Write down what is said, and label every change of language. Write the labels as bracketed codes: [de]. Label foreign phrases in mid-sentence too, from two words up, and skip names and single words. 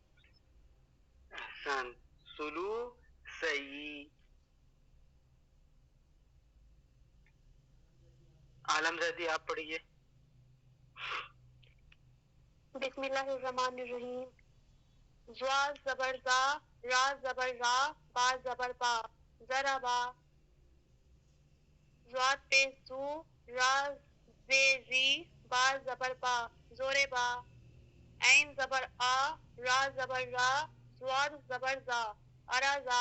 [ur] احسن, سلو سئی. عالم زیدی آپ پڑھیے. [ar] بسم اللہ الرحمن الرحیم. [ur] زوا زبر زا, را زبر را, با زبر با, ضربا. زواد پیش زو, را زے زی, با زبر با, زوربا. عین زبر آ, را زبر را, زواد زبر زا, ارزا.